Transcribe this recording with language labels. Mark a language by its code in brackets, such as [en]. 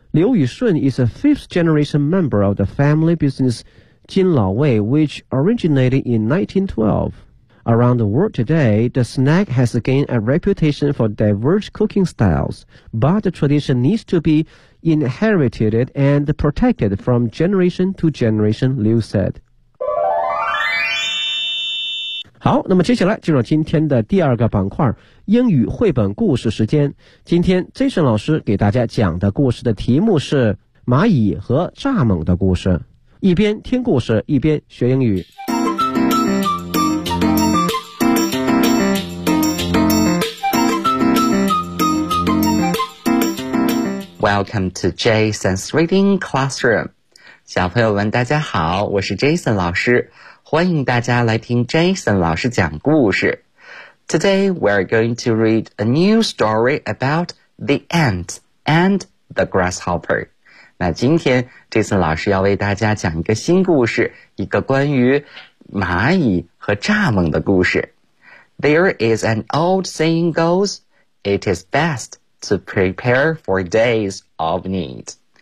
[en] 刘宇顺 is a fifth generation member of the family business 金老卫 which originated in 1912. Around the world today, the snack has gained a reputation for diverse cooking styles, but the tradition needs to be inherited and protected from generation to generation, Liu said. [zh] 好，那么接下来进入今天的第二个板块，英语绘本故事时间。今天 Jason 老师给大家讲的故事的题目是蚂蚁和蚱蜢的故事。一边听故事，一边学英语。 [en] Welcome to Jason's Reading Classroom. [zh] 小朋友们大家好，我是 Jason 老师。欢迎大家来听 Jason 老师讲故事。 [en] Today, we're going to read a new story about the ant and the grasshopper. [zh] 那今天 Jason 老师要为大家讲一个新故事，一个关于蚂蚁和蚱蜢的故事。 [en] There is an old saying goes, it is best to prepare for days of need.